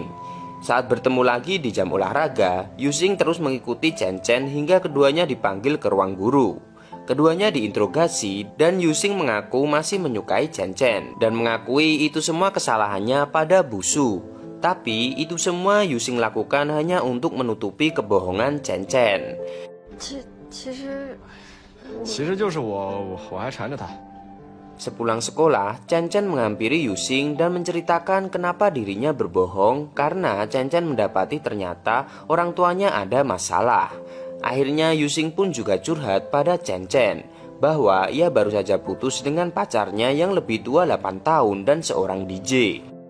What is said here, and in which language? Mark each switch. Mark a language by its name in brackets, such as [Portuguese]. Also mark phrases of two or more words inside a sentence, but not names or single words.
[Indonesian] Saat bertemu lagi di jam olahraga, Yuxing terus mengikuti Chen Chen hingga keduanya dipanggil ke ruang guru. Keduanya diinterogasi dan Yuxing mengaku masih menyukai Chen Chen dan mengakui itu semua kesalahannya pada Bu Su. Tapi itu semua Yuxing lakukan hanya untuk menutupi kebohongan Chen Chen. [Chinese] 其实就是我还缠着他。 [Indonesian] Sepulang sekolah, Chen Chen menghampiri Yuxing dan menceritakan kenapa dirinya berbohong karena Chen Chen mendapati ternyata orang tuanya ada masalah. Akhirnya Yuxing pun juga curhat pada Chen Chen bahwa ia baru saja putus dengan pacarnya yang lebih tua 8 tahun dan seorang DJ.